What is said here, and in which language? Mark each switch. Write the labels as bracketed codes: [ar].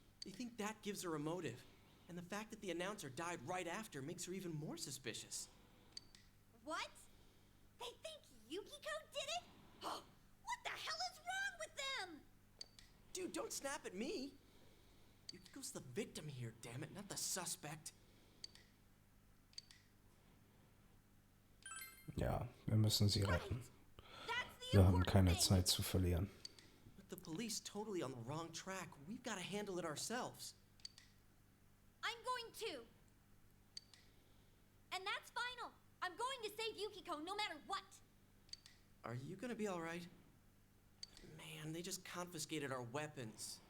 [en] They think that gives her a motive. And the fact that the announcer died right after makes her even more suspicious. What? They think Yukiko did it? What the hell is wrong with them? Dude, don't snap at me. Yukiko's the victim here, damn it, not the suspect. [de] Ja, wir müssen sie retten. Wir haben keine Zeit zu verlieren. [en] But the police totally on the wrong track. We've got to handle it ourselves. I'm going to. And that's final. I'm going to save Yukiko no matter what. Are you gonna be alright? Man, they just confiscated our weapons.